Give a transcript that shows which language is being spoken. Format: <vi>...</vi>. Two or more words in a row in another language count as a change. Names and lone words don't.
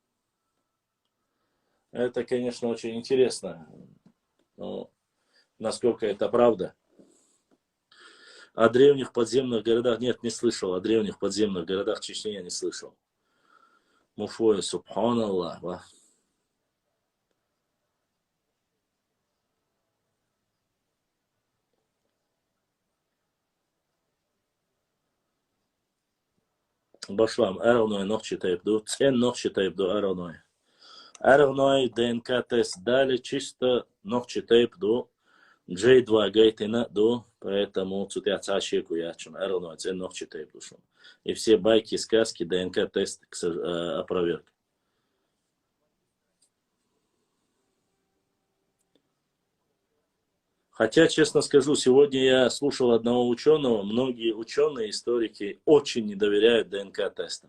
<ru>Это, конечно, очень интересно, но насколько это правда. О древних подземных городах, нет, не слышал, о древних подземных городах Чечни я не слышал.</ru> <ce>Муфоя, субханаллах. Башлам, эровной ногчи тайпду, цен ногчи тайпду эровной. Эровной ДНК тест дали, чисто ногчи тайпду. J2 гейтина до,</ce> <ru>поэтому тут я</ru> <ce>цачеку ячун, эровной цен ногчи тайпду.</ce> <ru>И все байки, сказки, ДНК тест опроверг. Хотя, честно скажу, сегодня я слушал одного ученого, многие ученые, историки очень не доверяют ДНК-тестам.</ru>